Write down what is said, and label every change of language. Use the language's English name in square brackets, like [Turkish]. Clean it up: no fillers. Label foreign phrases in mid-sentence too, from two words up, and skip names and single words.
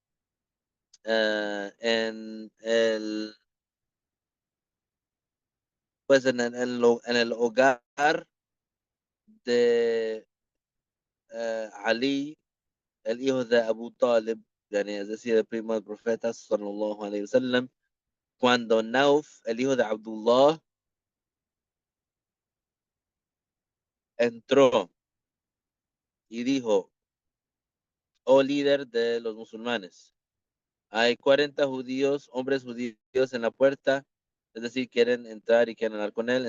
[Spanish] En el, pues en el hogar de Ali, el hijo de Abu Talib, yani, es decir, el primo del profeta, [Arabic] صلى الله عليه وسلم, [Spanish] cuando Nauf, el hijo de Abdullah, entró y dijo, oh líder de los musulmanes, hay 40 judíos, hombres judíos en la puerta, es decir, quieren entrar y quieren hablar con él.